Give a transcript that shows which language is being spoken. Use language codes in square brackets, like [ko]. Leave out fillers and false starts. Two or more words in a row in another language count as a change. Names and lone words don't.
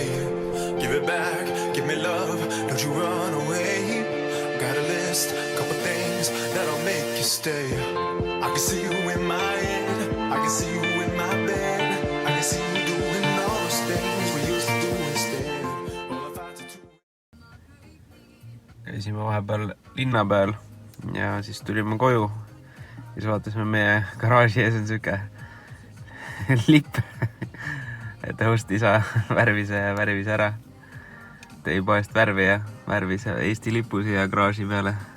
[en] Give it back, give me love, don't you run away. Got a list, couple things that'll make you stay. I can see you in my head, I can see you in my bed. I can see you doing all those things we used to do instead. [et] Käisime vahepeal linna peal ja siis tulime koju. Siis vaatasime meie garaaži ees on siuke lipp, et õhust isa värvis ära. Tõi poest värvi ja värvis Eesti lipu siia garaaži peale.